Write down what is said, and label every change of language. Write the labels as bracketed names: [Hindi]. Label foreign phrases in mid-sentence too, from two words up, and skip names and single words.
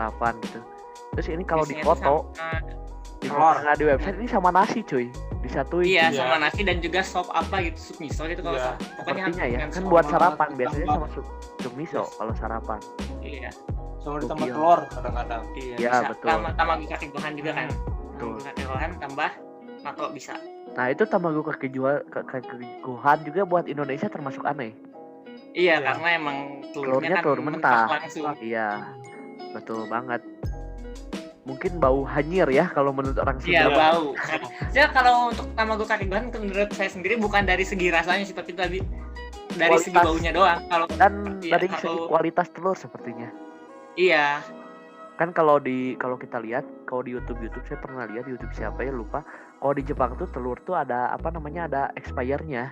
[Indonesian] sarapan gitu. Terus ini kalau Biasanya dipoto tuh sama- di telur. di website ini sama nasi cuy. Disatuin. Iya, Iya. sama nasi dan juga sop apa gitu, sup miso gitu kalau Iya. pokoknya Sepertinya ya, dengan kan sop. buat sama sarapan ditambah- biasanya sama sup miso kalau sarapan. Iya. Sama ditambah Gokil. telur kadang-kadang. Iya, Iya, bisa. betul. Tamago kake gohan juga kan. Betul. Tamago kake gohan tambah natto bisa. Nah itu tamago kake gohan juga buat Indonesia termasuk aneh. Iya, Iya. karena emang Telurnya telurnya kan telur mentah. langsung. Iya, betul banget. Mungkin bau hanyir ya kalau menurut orang Iya, Sunda. bau. Jadi kalau untuk tamago kake gohan menurut saya sendiri bukan dari segi rasanya seperti tadi, dari segi Kualitas. baunya doang. Kalau Dan Iya, dari segi kalau- kualitas telur sepertinya. iya, Kan kalau kita lihat kalau di YouTube saya pernah lihat YouTube siapa ya lupa. Kalau di Jepang tuh telur tuh ada ada expirednya.